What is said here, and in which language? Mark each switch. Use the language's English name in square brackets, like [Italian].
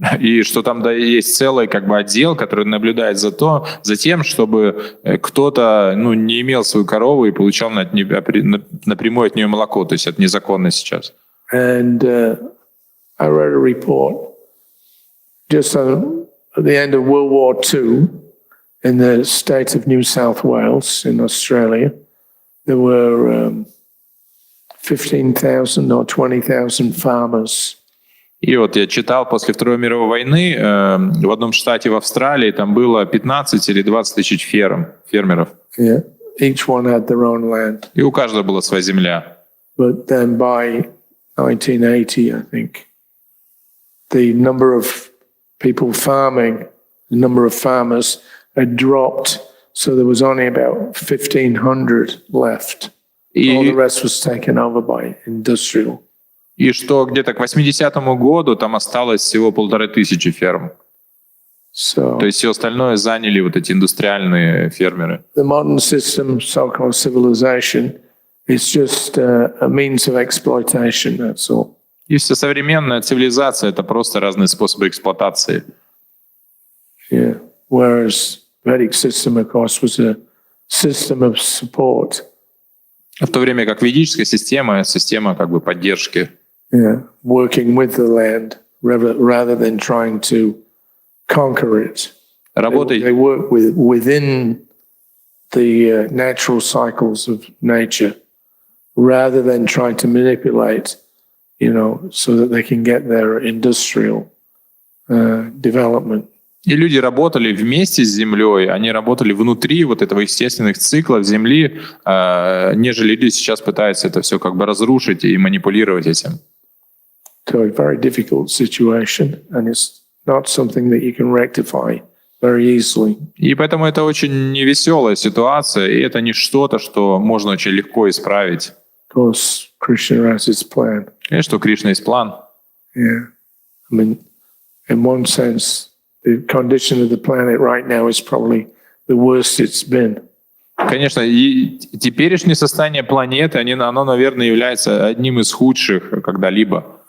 [Russian] И что там есть целый отдел, который наблюдает за тем, чтобы кто-то не имел свою корову и получал напрямую от нее молоко, то есть это незаконно сейчас. [English] And I read a report just at the end of World War II. In the state of New South Wales in Australia, there were 15,000 or 20,000 farmers. [Russian] И вот я читал, после Второй мировой войны в одном штате в Австралии там было 15 или 20 тысяч фермеров. [English] Yeah, each one had their own land. [Russian] И у каждого была своя земля. [English] But then by 1980, I think, the number of people farming, the number of farmers had dropped So there was only about 1,500 left. All the [Russian] И, [English] rest was taken over by industrial. [Russian] и что где-то к 80-му году там осталось всего 1500 ферм. [English] So [Russian] То есть все остальное заняли вот эти индустриальные фермеры. [English] the modern system, so-called civilization, is just a means of exploitation, that's all. [Russian] И вся современная цивилизация — это просто разные способы эксплуатации. [English] Yeah. Whereas Vedic system, of course, was a system of support. [Russian] В то время как ведическая система как бы поддержки. [English] Yeah. Working with the land rather than trying to conquer it. They work within the natural cycles of nature rather than trying to manipulate, so that they can get their industrial development. [Russian] И люди работали вместе с Землей, они работали внутри вот этого естественных циклов Земли, нежели люди сейчас пытаются это все как бы разрушить и манипулировать этим. [English] So a very difficult situation, and it's not something that you can rectify very easily. [Russian] И поэтому это очень невеселая ситуация, и это не что-то, что можно очень легко исправить. [English] Of course, Krishna has his plan. [Russian] Конечно, у Кришны есть план. [English] Yeah. I mean, in one sense, the condition of the planet right now is probably the worst it's been. [Russian] Конечно, и теперешнее состояние планеты, оно, наверное, является одним из худших когда-либо.